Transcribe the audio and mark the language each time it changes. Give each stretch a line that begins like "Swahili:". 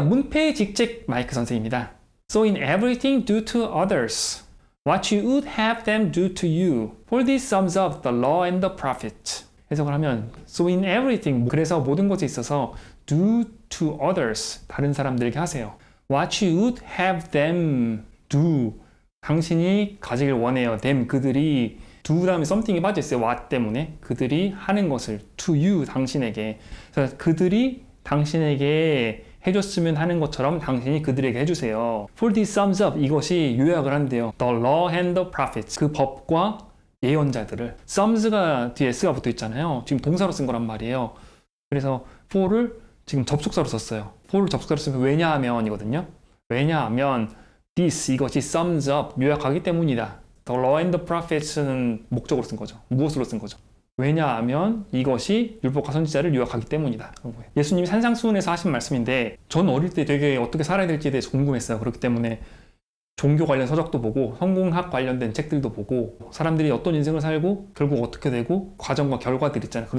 Korean: 문패 직책 마이크 선생입니다.
English: So in everything do to others what you would have them do to you. For this sums up the law and the prophet.
Korean: 해석을 하면
English: So in everything,
Korean: 그래서 모든 것에 있어서
English: do to others,
Korean: 다른 사람들에게 하세요.
English: What you would have them do.
Korean: 당신이 가지길 원해요. them, 그들이 do 다음에 something이 빠져있어요. what 때문에. 그들이 하는 것을
English: to you,
Korean: 당신에게. 그래서 그들이 당신에게 해줬으면 하는 것처럼 당신이 그들에게 해주세요.
English: For this sums up,
Korean: 이것이 요약을 한대요.
English: The law and the prophets,
Korean: 그 법과 예언자들을. sums가 뒤에 s가 붙어 있잖아요. 지금 동사로 쓴 거란 말이에요. 그래서 for를 지금 접속사로 썼어요. for를 접속사로 쓰면 왜냐하면 이거든요. 왜냐하면 this, 이것이 sums up, 요약하기 때문이다.
English: The law and the prophets
Korean: 는 목적으로 쓴 거죠. 무엇으로 쓴 거죠? 왜냐하면 이것이 율법과 선지자를 요약하기 때문이다. 예수님이 산상수훈에서 하신 말씀인데 전 어릴 때 되게 어떻게 살아야 될지에 대해서 궁금했어요. 그렇기 때문에 종교 관련 서적도 보고 성공학 관련된 책들도 보고 사람들이 어떤 인생을 살고 결국 어떻게 되고 과정과 결과들 있잖아요.